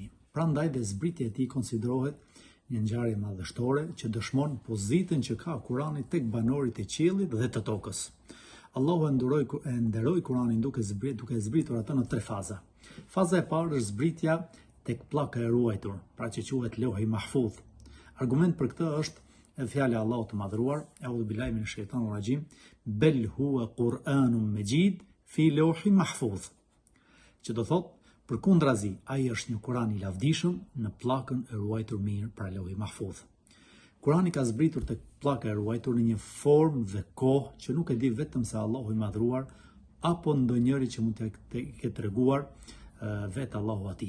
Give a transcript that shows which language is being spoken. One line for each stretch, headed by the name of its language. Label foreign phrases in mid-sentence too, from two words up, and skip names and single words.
Albanian: Prandaj dhe zbritja e tij konsiderohet një ngjarje madhështore që dëshmon pozitën që ka Kurani tek banorit e qiellit dhe të tokës. Allahu e nderoi Kuranin duke zbritur atë në 3 faza. Faza e parë është zbritja tek pllaka e ruajtur, pra që quhet
Arabic: لوح محفوظ.
Albanian: Argument për këtë është fjala e Allahut të madhruar,
Arabic: أعوذ بالله من الشيطان الرجيم, بل هو قرآن مجيد في لوح محفوظ.
Albanian: Që do thotë, përkundrazi, ai është një Kur'an i lavdishëm në pllakën e ruajtur mirë, pra
Arabic: لوح محفوظ.
Albanian: Kurani ka zbritur tek pllaka e ruajtur në një formë dhe kohë që nuk e di vetëm se Allahu i madhruar apo ndonjëri që mund të ketë treguar vetë Allahu atij.